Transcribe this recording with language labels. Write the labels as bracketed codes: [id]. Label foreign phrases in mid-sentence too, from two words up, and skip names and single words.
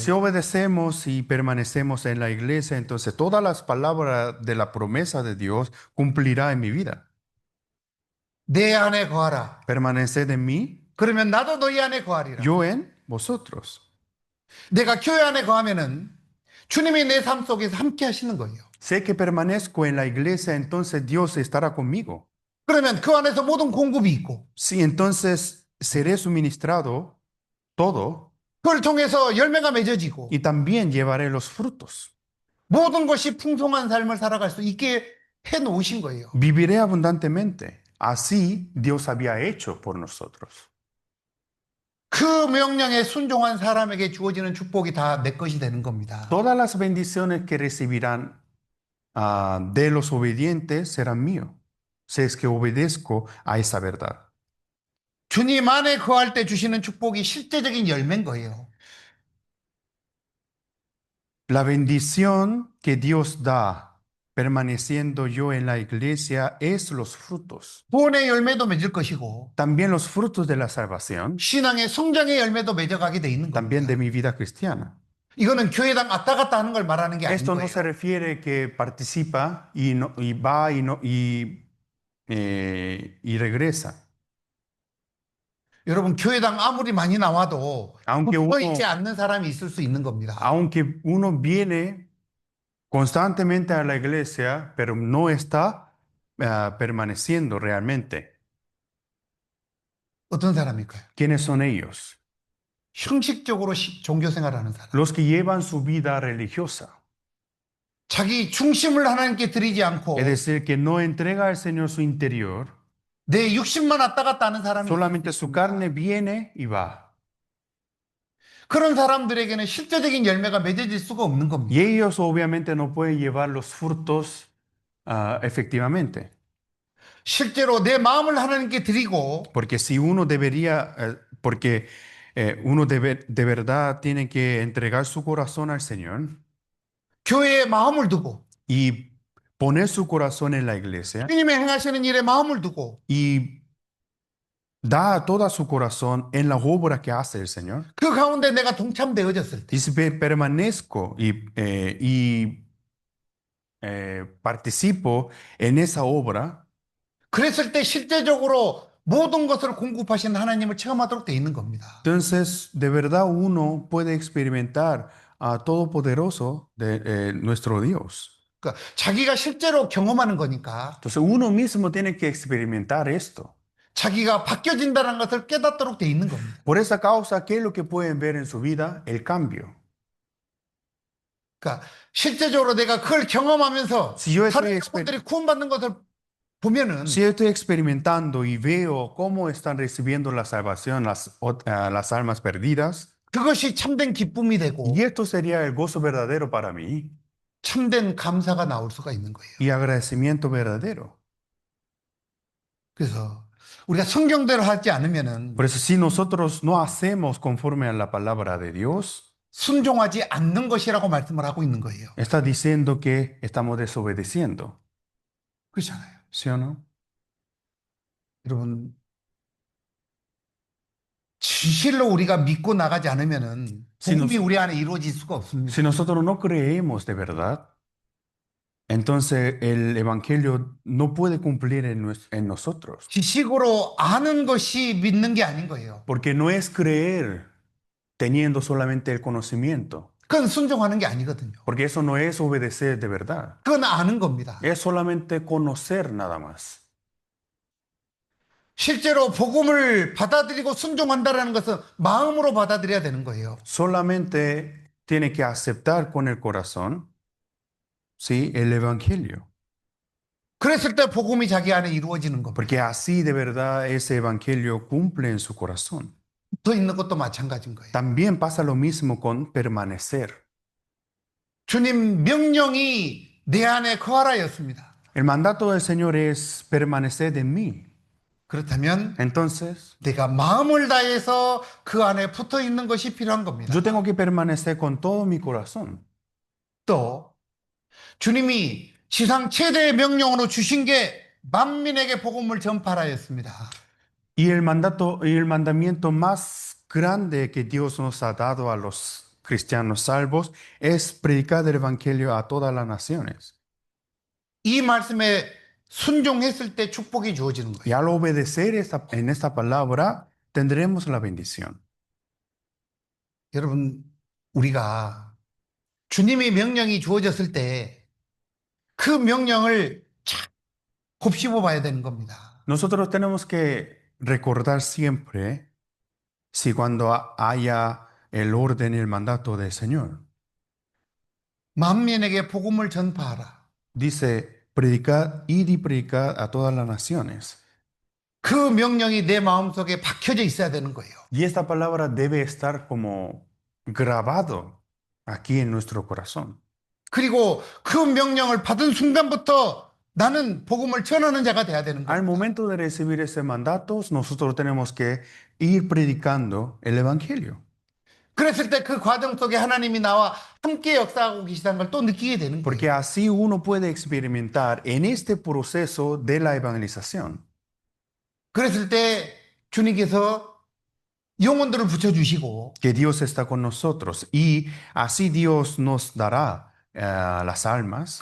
[es] Si [ko] 거예요. [es] obedecemos y permanecemos en la iglesia, entonces todas las palabras de la promesa de Dios cumplirá en mi vida. [ko] 내 안에 거하라. [es] Permaneced en mí, [ko] 그러면 나도 너희 안에 거하리라. [es] yo en vosotros. [ko] 내가 교회 안에 거하면은 주님이 내 삶 속에서 함께 하시는 거예요. [es] Sé que permanezco en la iglesia, entonces Dios estará conmigo. [ko] 그러면 그 안에서 모든 공급이 있고 [es] Sí, entonces seré suministrado todo [ko] 그걸 통해서 열매가 맺어지고 [es] y también llevaré los frutos. [ko] 모든 것이 풍성한 삶을 살아갈 수 있게 해 놓으신 거예요. [es] Viviré abundantemente. Así Dios había hecho por nosotros. [ko] 그 명령에 순종한 사람에게 주어지는 축복이 다 내 것이 되는 겁니다. [es] Todas las bendiciones que recibirán de los obedientes serán míos, si es que obedezco a esa verdad. [ko] 주님 안에 거할 때 주시는 축복이 실제적인 열매인 거예요. [es] La bendición que Dios da permaneciendo yo en la iglesia es los frutos. [ko] 구원의 열매도 맺을 것이고 [es] También los frutos de la salvación, [ko] 신앙의 성장의 열매도 맺어가게 돼 있는 [es] también de [ko] 겁니다. [es] mi vida cristiana. [ko] 이거는 교회당 왔다 갔다 하는 걸 말하는 게 아닌 [es] Esto no [ko] 거예요. [es] se refiere que participa y, y va y regresa. [ko] 여러분 교회당 아무리 많이 나와도 [es] Aunque [ko] 붙어 있지 [es] uno, [ko] 않는 사람이 있을 수 있는 겁니다. [es] aunque uno viene constantemente a la iglesia, pero no está permaneciendo realmente. [ko] 어떤 사람일까요? [es] ¿Quiénes son ellos? [ko] 형식적으로 종교 생활하는 사람. [es] Los que llevan su vida religiosa. [ko] 자기 중심을 하나님께 드리지 않고 [es] Es decir, que no entrega al Señor su interior, [ko] 내 육신만 왔다 갔다 하는 사람이 [es] solamente su carne viene y va. [ko] 그런 사람들에게는 실제적인 열매가 맺어질 수가 없는 겁니다. [es] Y ellos obviamente no pueden llevar los frutos efectivamente. [ko] 실제로 내 마음을 하나님께 드리고 [es] Porque si uno debería, porque uno de verdad tiene que entregar su corazón al Señor [ko] 교회에 마음을 두고 [es] y poner su corazón en la iglesia [ko] 주님의 행하시는 일에 마음을 두고 [es] y da toda su corazón en la obra que hace el Señor. [ko] 그 가운데 내가 동참되어졌을 때 [es] Y si permanezco participo en esa obra, [ko] 그랬을 때 실제적으로 모든 것을 공급하신 하나님을 체험하도록 돼 있는 겁니다. [es] entonces de verdad uno puede experimentar a Todopoderoso de nuestro Dios. [ko] 그러니까 자기가 실제로 경험하는 거니까 [es] Entonces uno mismo tiene que experimentar esto. [ko] 자기가 바뀌어진다는 것을 깨닫도록 돼 있는 겁니다. [es] Por esa causa, ¿qué es lo que pueden ver en su vida? El cambio. [ko] 그러니까 실제적으로 내가 그걸 경험하면서 [es] Si yo [ko] 다른 [es] estoy, [ko] 사람들이 구원받는 것을 보면은 [es] si yo estoy experimentando y veo cómo están recibiendo la salvación las almas perdidas, [ko] 그것이 참된 기쁨이 되고 [es] y esto sería el gozo verdadero para mí [ko] 참된 감사가 나올 수가 있는 거예요. [es] y agradecimiento verdadero. [ko] 그래서 우리가 성경대로 하지 않으면은 [es] Por eso, si nosotros no hacemos conforme a la palabra de Dios, [ko] 순종하지 않는 것이라고 말씀을 하고 있는 거예요. [es] está diciendo que estamos desobedeciendo. [ko] 그렇잖아요. [es] ¿Sí o no? [ko] 여러분 진실로 우리가 믿고 나가지 않으면은 복음이 우리 안에 이루어질 수가 없습니다. [es] Si nosotros no creemos de verdad, entonces el evangelio no puede cumplir en nosotros. [ko] 지식으로 아는 것이 믿는 게 아닌 거예요. [es] Porque no es creer teniendo solamente el conocimiento. [ko] 그건 순종하는 게 아니거든요. [es] Porque eso no es obedecer de verdad. [ko] 그건 아는 겁니다. [es] Es solamente conocer nada más. [ko] 실제로 복음을 받아들이고 순종한다는 것은 마음으로 받아들여야 되는 거예요. [es] Solamente tiene que aceptar con el corazón, ¿sí? El evangelio. [ko] 그랬을 때 복음이 자기 안에 이루어지는 [es] porque [ko] 겁니다. [es] así de verdad ese evangelio cumple en su corazón. [ko] 붙어 있는 것도 마찬가지인 거예요. [es] También pasa lo mismo con permanecer. [ko] 주님 명령이 내 안에 거하라였습니다. [es] El mandato del Señor es permanecer en mí. [ko] 그렇다면 [es] Entonces, [ko] 내가 마음을 다해서 그 안에 붙어 있는 것이 필요한 [es] yo [ko] 겁니다. [es] tengo que permanecer con todo mi corazón. [ko] 또 주님이 지상 최대의 명령으로 주신 게 만민에게 복음을 전파하였습니다. [es] Y el mandamiento más grande que Dios nos ha dado a los cristianos salvos es predicar el evangelio a todas las naciones. [ko] 이 말씀에 순종했을 때 축복이 주어지는 [es] Y [ko] 거예요. [es] al obedecer en esta palabra, tendremos la bendición. [ko] 여러분, 우리가 주님의 명령이 주어졌을 때 그 명령을 잘 곱씹어 봐야 되는 겁니다. [es] Nosotros tenemos que recordar siempre si cuando haya el orden y el mandato del Señor. [ko] 만민에게 복음을 전파하라. [es] Dice, predicad, id y predicad a todas las naciones. [ko] 그 명령이 내 마음속에 박혀져 있어야 되는 거예요. [es] Y esta palabra debe estar como grabado aquí en nuestro corazón. [ko] 그리고 그 명령을 받은 순간부터 나는 복음을 전하는 자가 돼야 되는 [es] Al [ko] 거예요. [es] momento de recibir ese mandato, nosotros tenemos que ir predicando el evangelio. [ko] 그랬을 때 그 과정 속에 하나님이 나와 함께 역사하고 계시다는 걸 또 느끼게 되는 [es] Porque [ko] 거예요. [es] así uno puede experimentar en este proceso de la evangelización. [ko] 그랬을 때 주님께서 영혼들을 붙여주시고 [es] Que Dios está con nosotros y así Dios nos dará las almas